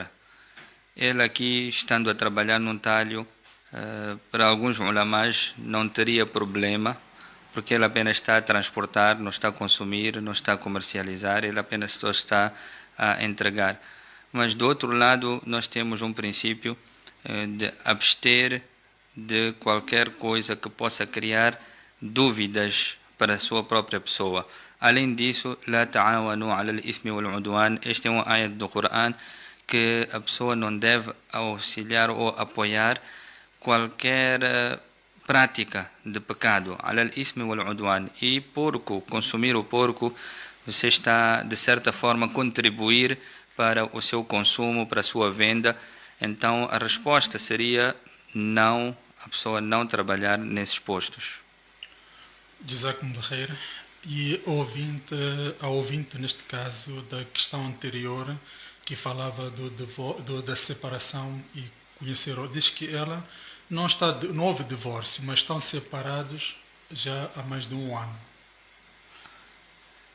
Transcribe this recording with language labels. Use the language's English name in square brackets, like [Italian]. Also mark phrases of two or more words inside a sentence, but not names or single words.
[Portuguese] Ele aqui, estando a trabalhar num talho, para alguns ulamás não teria problema, porque ele apenas está a transportar, não está a consumir, não está a comercializar, ele apenas só está a entregar. Mas do outro lado, nós temos um princípio de abster de qualquer coisa que possa criar dúvidas para a sua própria pessoa. Além disso, [Arabic] لا تعاونوا على الإثم والعدوان. [Portuguese] Este é um ayat do Coran que a pessoa não deve auxiliar ou apoiar qualquer prática de pecado. [Arabic] على الإثم والعدوان. [Portuguese] E porco, consumir o porco, você está de certa forma a contribuir para o seu consumo, para a sua venda. Então a resposta seria não, a pessoa não trabalhar nesses postos. [Arabic] جزاكم الله خير. [Portuguese] E a ouvinte, neste caso, da questão anterior, que falava da separação e conhecer, diz que ela não houve divórcio, mas estão separados já há mais de um ano.